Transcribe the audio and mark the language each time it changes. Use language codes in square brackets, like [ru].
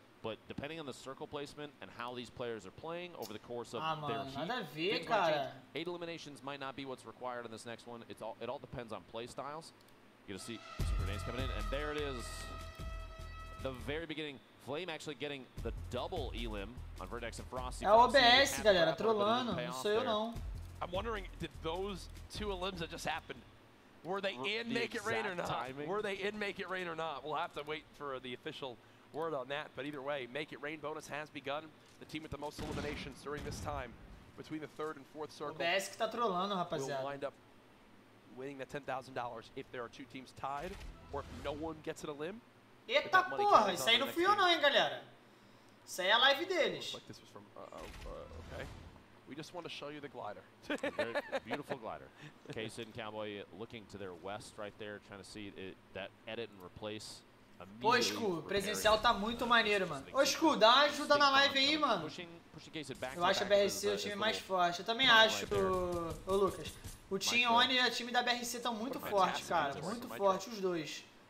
[en] But depending on the circle placement and how these players are playing over the course of their heat, 8 eliminations might not be what's required in this next one. It all depends on play styles. You're gonna see some grenades coming in, and there it is. The very beginning, Flame actually getting the double elim on Vertex and Frosty. [pt] É o OBS, galera, trollando, não sou eu não. [en] I'm wondering, did those 2 elims that just happened, were they in Make It Rain or not? Were they in Make It Rain or not? We'll have to wait for the official word on that, but either way, Make It Rain bonus has begun. The team with the most eliminations during this time, between the 3rd and 4th circle, [pt] OBS que tá trollando, rapaziada. [en] will wind up winning the $10,000 if there are 2 teams tied, or if no one gets an elim. [pt] Eita porra, isso aí não fui eu não, hein, galera. Isso aí é a live deles. [en] Okay. We just want to show you the glider. Beautiful glider. Case and Cowboy looking to their west right there, trying to see that edit and replace. [pt] Pô, Sku, o presencial tá muito maneiro, mano. Ô, Sku, dá uma ajuda na live aí, mano. Eu acho a BRC o time mais forte. Eu também acho, ô Lucas. O Team Oni e o time da BRC estão muito fortes, cara. Muito fortes os dois.